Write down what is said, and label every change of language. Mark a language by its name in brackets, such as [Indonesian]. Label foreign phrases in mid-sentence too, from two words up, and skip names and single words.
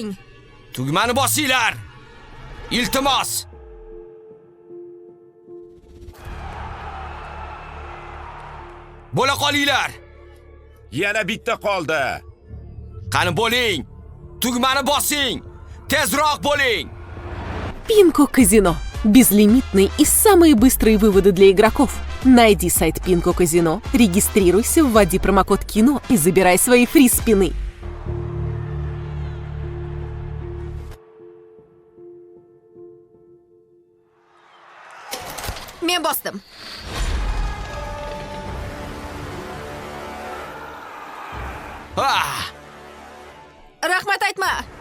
[Uzbek] Tugmani bosinglar. Iltimos. Bo'la qolinglar. Yana bitta qoldi. Qani bo'ling. Tugmani bosing. Tezroq bo'ling. [Russian] Пинко Казино. Безлимитные и самые быстрые выводы для игроков. Найди сайт Пинко Казино, регистрируйся, вводи промокод КИНО и забирай свои фри-спины. [Uzbek] Men bosdim. Rahmat aytma.